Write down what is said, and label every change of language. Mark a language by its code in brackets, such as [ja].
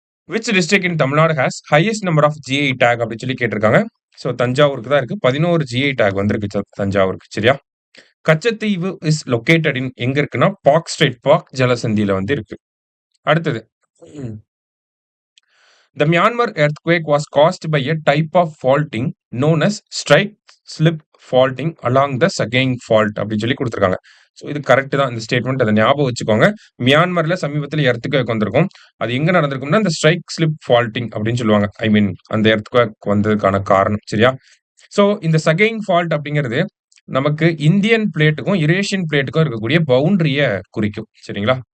[en] which district in Tamil Nadu has highest number of GI tag [ta] அப்படின்னு சொல்லி கேட்டிருக்காங்க. ஸோ, தஞ்சாவூருக்கு தான் இருக்கு. 11 ஜிஐ டேக் வந்திருக்கு தஞ்சாவூருக்கு. சரியா? கச்சத்தீவு [en] is located in [ta] எங்க இருக்குன்னா, பார்க் ஸ்ட்ரெய்ட், பார்க் ஜலசந்தியில வந்து இருக்கு. அடுத்தது. [en] The Myanmar earthquake was caused by a type of faulting known as strike slip faulting along the Sagaing fault [ta] அப்படின்னு சொல்லி குடுத்திருக்காங்க. ஸோ இது கரெக்ட் தான். இந்த ஸ்டேட்மெண்ட் அத ஞாபகம் வச்சுக்கோங்க. மியான்மர்ல சமீபத்தில எர்த்குவேக் வந்திருக்கும். அது எங்க நடந்திருக்கும்னா, இந்த ஸ்ட்ரைக் ஸ்லிப் ஃபால்ட்டிங் அப்படின்னு சொல்லுவாங்க. ஐ மீன் அந்த எர்த்குவேக் வந்ததுக்கான காரணம். சரியா? ஸோ இந்த சகைங் ஃபால்ட் அப்படிங்கிறது நமக்கு இந்தியன் பிளேட்டுக்கும், யுரேஷியன் பிளேட்டுக்கும் இருக்கக்கூடிய பவுண்டரிய குறிக்கும். சரிங்களா?